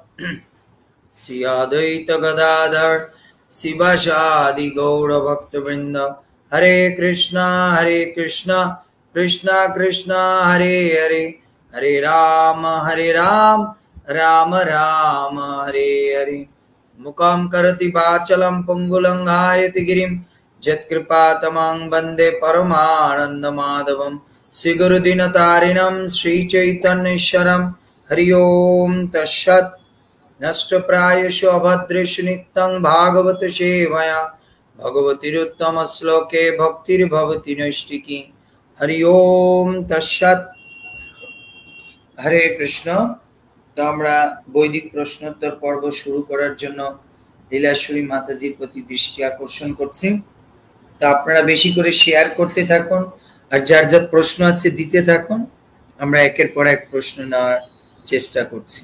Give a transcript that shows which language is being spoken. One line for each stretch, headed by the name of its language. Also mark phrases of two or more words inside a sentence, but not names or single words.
Sanskrit: श्री अद्वैत गदाधर श्रीवासादि गौर भक्तिविनोद हरे कृष्ण कृष्ण कृष्ण हरे हरे हरे राम राम राम हरे हरे मूकं करोति वाचालं पङ्गुं लङ्घयते गिरिम् यत्कृपातमहं वन्दे परमानन्द माधवम् श्री गुरुदीनतारिणं श्री चैतन्येश्वरं हरि ओम तत्सत्। नष्टप्रायेषु अभद्रेषु नित्यं भागवत सेवया भगवतीरुत्तम श्लोके भक्तिर्भवति नैष्टिकी। हरि ओम तत्सत्। हरे कृष्ण।
Bangla: তো আমরা বৈদিক প্রশ্নোত্তর পর্ব শুরু করার জন্য লীলাশ্বরী মাতাজির প্রতি দৃষ্টি আকর্ষণ করছি। তো আপনারা বেশি করে শেয়ার করতে থাকুন আর যার যা প্রশ্ন আছে দিতে থাকুন। আমরা একের পর এক প্রশ্ন নেওয়ার চেষ্টা করছি।